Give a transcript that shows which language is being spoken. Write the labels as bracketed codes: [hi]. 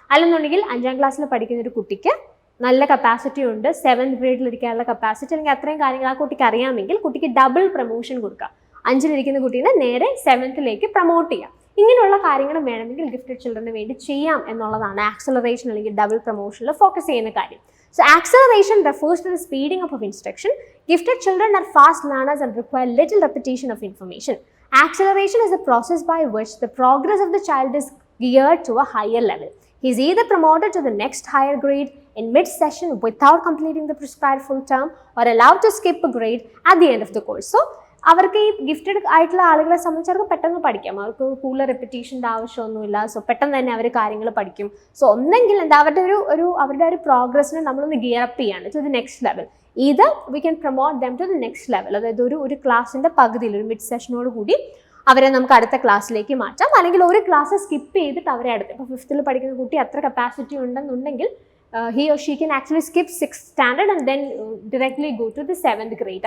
[ml] അല്ലെന്നുണ്ടെങ്കിൽ 5ാം ക്ലാസ്സിൽ പഠിക്കുന്ന ഒരു കുട്ടിക്ക് നല്ല കപ്പാസിറ്റി ഉണ്ട്, 7th ഗ്രേഡിൽ ഇരിക്കാനുള്ള കപ്പാസിറ്റി അല്ലെങ്കിൽ അത്രയും കാര്യങ്ങൾ ആ കുട്ടിക്ക് അറിയാമെങ്കിൽ കുട്ടിക്ക് ഡബിൾ പ്രൊമോഷൻ കൊടുക്കാം. 5ലിരിക്കുന്ന കുട്ടീനെ നേരെ 7th പ്രൊമോട്ട് ചെയ്യാം. ഇങ്ങനെയുള്ള കാര്യങ്ങൾ വേണമെങ്കിൽ ഗിഫ്റ്റഡ് ചിൽഡ്രന് വേണ്ടി ചെയ്യാം എന്നുള്ളതാണ് ആക്സലറേഷൻ അല്ലെങ്കിൽ ഡബിൾ പ്രൊമോഷനിൽ ഫോക്കസ് ചെയ്യുന്ന കാര്യം. [en] So acceleration refers to the speeding up of instruction. Gifted children are fast learners and require little repetition of information. Acceleration is a process by which the progress of the child is geared to a higher level. He is either promoted to the next higher grade in mid-session without completing the prescribed full term or allowed to skip a grade at the end of the course. [ml] So അവർക്ക് ഈ gifted ആയിട്ടുള്ള ആളുകളെ സംബന്ധിച്ച് അവർക്ക് പെട്ടെന്ന് പഠിക്കാം, അവർക്ക് കൂടുതൽ റെപ്പിറ്റേഷൻ്റെ ആവശ്യമൊന്നുമില്ല. സോ പെട്ടെന്ന് തന്നെ അവർ കാര്യങ്ങൾ പഠിക്കും. സോ ഒന്നെങ്കിൽ എന്താ അവരുടെ ഒരു പ്രോഗ്രസ്സിനെ നമ്മളൊന്ന് ഗിയർ അപ്പ് ചെയ്യാണ് [en] To the next level. ഇത് we can promote them to the next level. [ml] അതായത് ഒരു ക്ലാസ്സിൻ്റെ പകുതിയിൽ ഒരു മിഡ് സെഷനോട് കൂടി അവരെ നമുക്ക് അടുത്ത ക്ലാസ്സിലേക്ക് മാറ്റാം, അല്ലെങ്കിൽ ഒരു ക്ലാസ് സ്കിപ്പ് ചെയ്തിട്ട് അവരെ അടുത്ത് ഇപ്പോൾ 5th പഠിക്കുന്ന കുട്ടി അത്ര കപ്പാസിറ്റി ഉണ്ടെന്നുണ്ടെങ്കിൽ [en] he or she can actually skip 6th standard and then directly go to the 7th grade.